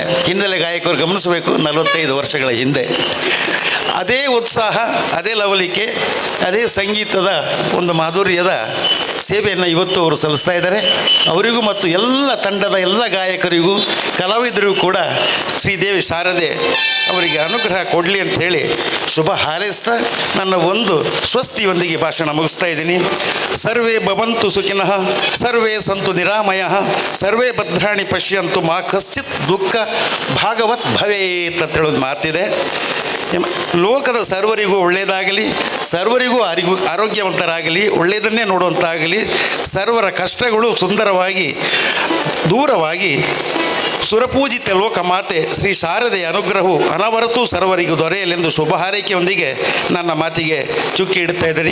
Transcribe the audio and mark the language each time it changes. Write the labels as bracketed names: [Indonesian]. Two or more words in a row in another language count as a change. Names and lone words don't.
[Kannada] ಹಿನ್ನೆಲೆ ಗಾಯಕರು ಗಮನಿಸಬೇಕು, 45 ವರ್ಷಗಳ ಹಿಂದೆ ಅದೇ ಉತ್ಸಾಹ, ಅದೇ ಲವಲಿಕೆ, ಅದೇ ಸಂಗೀತದ ಒಂದು ಮಾಧುರ್ಯದ ಸೇವೆಯನ್ನು ಇವತ್ತು ಅವರು ಸಲ್ಲಿಸ್ತಾ ಇದ್ದಾರೆ. ಅವರಿಗೂ ಮತ್ತು ಎಲ್ಲ ತಂಡದ ಎಲ್ಲ ಗಾಯಕರಿಗೂ ಕಲಾವಿದರಿಗೂ ಕೂಡ ಶ್ರೀದೇವಿ ಶಾರದೆ ಅವರಿಗೆ ಅನುಗ್ರಹ ಕೊಡಲಿ ಅಂತ ಹೇಳಿ ಶುಭ ಹಾರೈಸ್ತಾ ನನ್ನ ಒಂದು ಸ್ವಸ್ತಿಯೊಂದಿಗೆ ಭಾಷಣ ಮುಗಿಸ್ತಾ ಇದ್ದೀನಿ. [Sanskrit] ಸರ್ವೇ ಭವಂತು ಸುಖಿನಃ, ಸರ್ವೇ ಸಂತು ನಿರಾಮಯಃ, ಸರ್ವೇ ಭದ್ರಾಣಿ ಪಶ್ಯಂತು ಮಾ ಕಶ್ಚಿತ್ ದುಃಖ ಭಾಗವತ್ ಭವೇತ್ [Kannada] ಅಂತ ಹೇಳೋದು ಮಾತಿದೆ. ಲೋಕದ ಸರ್ವರಿಗೂ ಒಳ್ಳೆಯದಾಗಲಿ, ಸರ್ವರಿಗೂ ಆರೋಗ್ಯವಂತರಾಗಲಿ, ಒಳ್ಳೆಯದನ್ನೇ ನೋಡುವಂತಾಗಲಿ, ಸರ್ವರ ಕಷ್ಟಗಳು ಸುಂದರವಾಗಿ ದೂರವಾಗಿ ಸುರಪೂಜಿತ ಲೋಕಮಾತೆ ಶ್ರೀ ಶಾರದೆಯ ಅನುಗ್ರಹವು ಅನವರತೂ ಸರ್ವರಿಗೂ ದೊರೆಯಲೆಂದು ಶುಭ ಹಾರೈಕೆಯೊಂದಿಗೆ ನನ್ನ ಮಾತಿಗೆ ಚುಕ್ಕಿ ಇಡ್ತಾ ಇದ್ದೀರಿ.